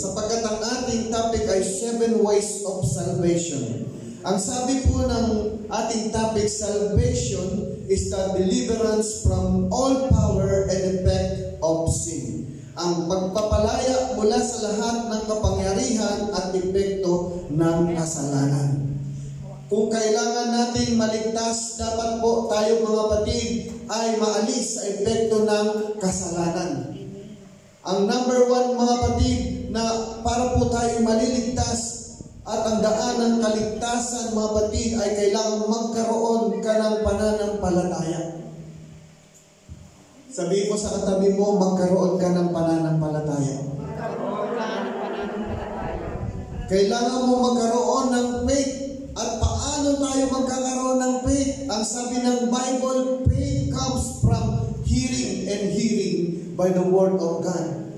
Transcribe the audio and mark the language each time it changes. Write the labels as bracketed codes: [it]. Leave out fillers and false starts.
[tl] Sapagkat ang ating topic ay [en] 7 ways of salvation. [tl] Ang sabi po ng ating topic, [en] salvation is the deliverance from all power and effect of sin. [tl] Ang pagpapalaya mula sa lahat ng kapangyarihan at epekto ng kasalanan. Kung kailangan natin maligtas, dapat po tayo mga kapatid ay maalis sa epekto ng kasalanan. Ang number 1 mga kapatid na para po tayo maliligtas At ang daan ng kaligtasan, mga kapatid, ay kailangan magkaroon ka ng pananampalataya. Sabihin mo sa katabi mo, magkaroon ka ng pananampalataya. Kailangan mo magkaroon ng faith. At paano tayo magkakaroon ng faith? Ang sabi ng Bible, [en] faith comes from hearing, and hearing by the Word of God.